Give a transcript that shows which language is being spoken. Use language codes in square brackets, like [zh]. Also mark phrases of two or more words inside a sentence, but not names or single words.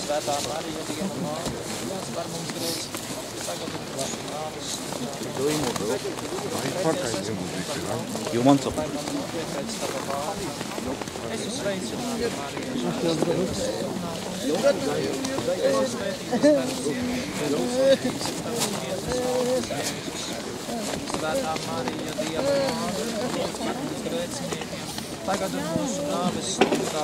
[lv] Svētā Marija, Dieva māte, lūdz par mums grēciniekiem, tagad un mūsu nāves stundā. [en] You want some? [lv] Esi sveicināta, Marija, žēlastības pilnā. Esi svētīts tavas sievietēm, un svētīts ir tavas miesas augurs, Jēzus. Svētā Marija, Dieva māte, lūdz par mums grēciniekiem, tagad un mūsu nāves stundā.